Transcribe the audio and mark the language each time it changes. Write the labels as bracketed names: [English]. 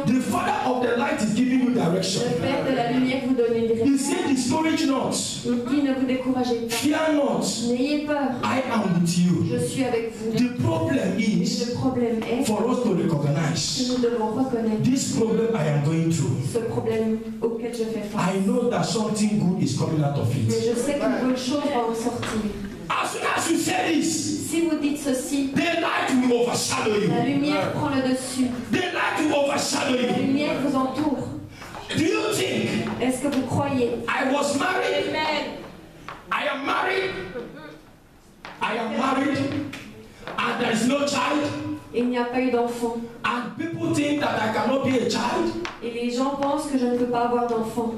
[English] the Father of the light is giving you direction. [French] le Père de la lumière vous donne une [English] He [French] direction. [English] said, discourage not, [French] Il dit ne vous découragez pas. [English] fear not, [French] N'ayez peur. [English] I am with you. [French] Je suis avec vous. [English] The problem [French] Et [English] is [French] le problème est [English] for us to [French] que [English] recognize [French] nous devons reconnaître [English] this problem I am going through. [French] ce problème auquel je fais face. [English] I know that something good is coming out of [French] Mais [English] it. [French] je sais qu'une bonne chose va en sortir. [English] As soon as you say this, [French] Si vous dites ceci, [English] the light will overshadow [French] la [English] you. [French] lumière prend le dessus. [English] The light will overshadow [French] La [English] you. [French] lumière vous entoure. [English] Do you think [French] Est-ce que vous croyez? [English] I was married? I am married. I am married, and there is no child. [French] Il n'y a pas eu d'enfant. [English] And people think that I cannot be a child. [French] Et les gens pensent que je ne peux pas avoir d'enfant.